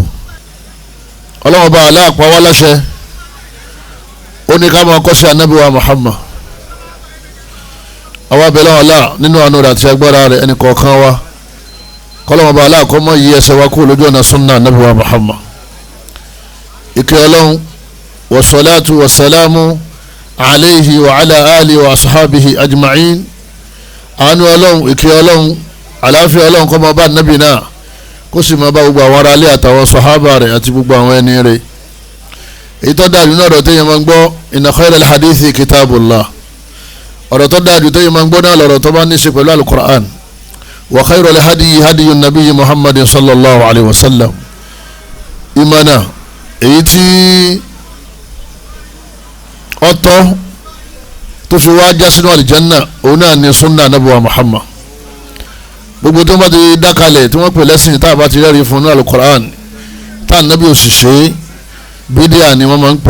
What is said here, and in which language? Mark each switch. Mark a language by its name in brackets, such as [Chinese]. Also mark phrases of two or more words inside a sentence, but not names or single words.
[Yoruba] Ọlọ́run ọba Allah pa wá láṣẹ ó ní ká máa kọ́ṣe ànábì wa Muhammad. àwa abẹ́lẹ́ Allah nínú àánú rẹ̀ àti agbára rẹ̀ ẹnì kọ̀ọ̀kan wa kọ́lọ́run ọba Allah kó má yí ẹsẹ̀ wa kúrò lójú ọ̀nà súnnà ànábì wa Muhammad. ìkẹ́ Ọlọ́run [Arabic] والصلاة والسلام عليه وعلى آله وأصحابه أجمعين. [Yoruba] àánú Ọlọ́run, ìkẹ́ Ọlọ́run, àlàáfíà Ọlọ́run kó máa bá nábì náà kó sì máa bá gbogbo àwọn ará ilé àtàwọn sàhábà rẹ̀ àti gbogbo àwọn ẹni rẹ̀. èyí tó dájú náà ọ̀rọ̀ téèyàn máa ń gbọ́ [Arabic] إن خير الحديث كتاب الله. [Yoruba] ọ̀rọ̀ tó dájú téèyàn máa ń gbọ́ náà lọ̀rọ̀ tó bá ní í ṣe pẹ̀lú al-Qur'an. [Arabic] وخير الهدي هدي نبي محمد صلى الله عليه وسلم. [Yoruba] ìmọ̀nà èyí tí ọ̀tọ̀ tó fi wá já sínú àlìjánná òun náà ni sunna Ànábì wa Muhammad. gbogbo tó bá ti dákalẹ̀ tí wọ́n pè lẹ́sìn tá a bá ti rẹ́rìí fún ní al-Qur'an tá ànábì òṣìṣẹ́ bídíà ni wọ́n máa ń pè.